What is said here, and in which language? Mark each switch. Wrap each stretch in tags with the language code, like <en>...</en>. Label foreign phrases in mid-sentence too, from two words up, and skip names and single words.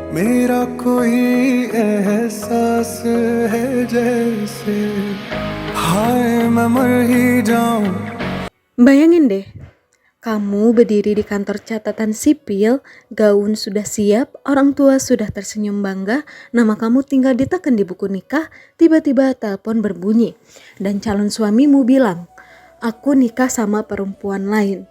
<hi>मेरा कोई एहसास है जैसे हाय मैं मर ही जाऊं.</hi> <id>Bayangin deh, kamu berdiri di kantor catatan sipil, gaun sudah siap, orang tua sudah tersenyum bangga, nama kamu tinggal ditekan di buku nikah, tiba-tiba telepon berbunyi, dan calon suamimu bilang, "Aku nikah sama perempuan lain."</id>